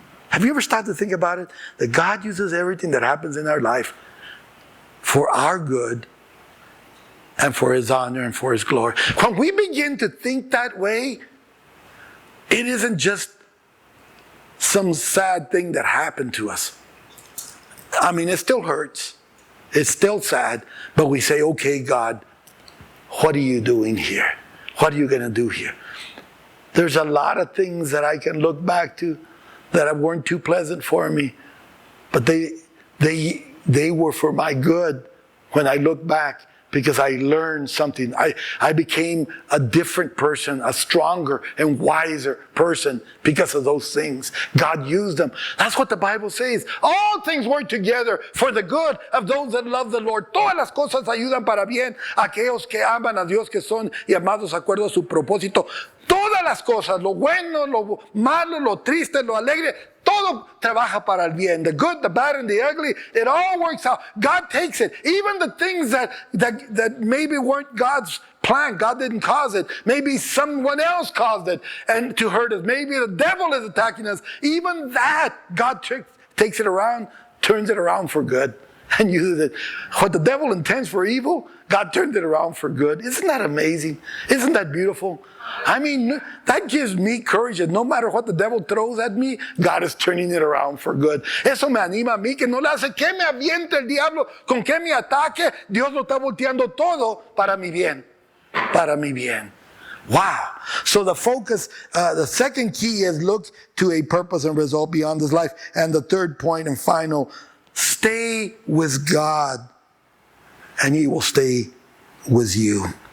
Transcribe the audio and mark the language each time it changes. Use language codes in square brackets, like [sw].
[en] Have you ever started to think about it? That God uses everything that happens in our life for our good and for his honor and for his glory. When we begin to think that way, it isn't just some sad thing that happened to us. I mean, it still hurts. It's still sad. But we say, okay, God, what are you doing here? What are you going to do here? There's a lot of things that I can look back to that weren't too pleasant for me, but they were for my good when I look back, because I learned something. I became a different person, a stronger and wiser person because of those things. God used them. That's what the Bible says. All things work together for the good of those that love the Lord. [es] Todas las cosas ayudan para bien a aquellos que aman a Dios, que son llamados de acuerdo a su propósito. Todas las cosas, lo bueno, lo malo, lo triste, lo alegre, todo trabaja para el bien. [en] The good, the bad, and the ugly, it all works out. God takes it. Even the things that maybe weren't God's plan, God didn't cause it. Maybe someone else caused it and to hurt us. Maybe the devil is attacking us. Even that, God takes it around, turns it around for good. And uses it. What the devil intends for evil, God turned it around for good. Isn't that amazing? Isn't that beautiful? I mean, that gives me courage that no matter what the devil throws at me, God is turning it around for good. [es] Eso me anima a mí, que no le hace que me aviente el diablo, con que me ataque. Dios lo está volteando todo para mi bien. Para mi bien. Wow. [en] So the focus, the second key is look to a purpose and result beyond this life. And the third point and final, stay with God and he will stay with you.